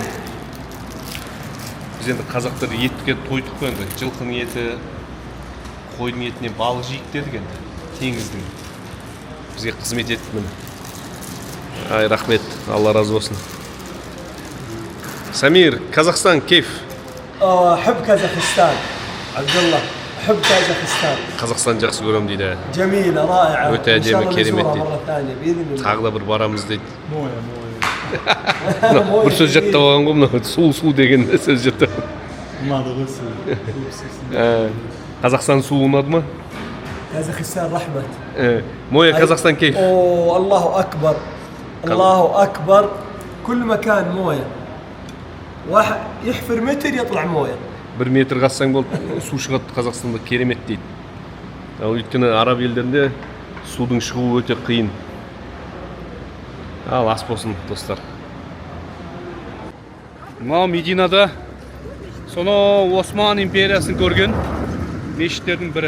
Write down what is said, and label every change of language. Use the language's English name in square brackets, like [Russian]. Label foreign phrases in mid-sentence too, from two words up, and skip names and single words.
[Kazakh] Біз енді қазақтар етке тойдық қой енді. Жылқының еті, қойдың етіне балық жейік дедік енді. Теңіздің. Бізге қызмет етті міне. Ай, рахмет, Алла разы болсын. [Arabic] Самир, Казахстан, кейф? أحب كازاخستان عبد الله أحب كازاخستان [Kazakh] Қазақстан жақсы көрем дейді. [Arabic] جميلة رائعة [Kazakh] Өте әдемі, керемет [Arabic] مرة [Kazakh] дейді. [Arabic] ثانية بإذن الله [Kazakh] Тағы да бір барамыз дейді. [Arabic] Моя. [Kazakh] Бір сөз жаттап алған ғой мына су деген сөз жаттап. Надо ғой. Қазақстан суы ұнады ма? [Arabic] كازاخستان رحمة موية كازاخستان كيف. أوه الله أكبر الله أكبر كل مكان موية واحد يحفر متر يطلع موية [Kazakh] 1 метр қазсаң болды, су шығады Қазақстанда, керемет дейді. Өйткені араб елдерінде судың шығуы өте қиын. Ал ас болсын, достар. Мынау Мединада сонау Осман империясын көрген мешіттердің бірі.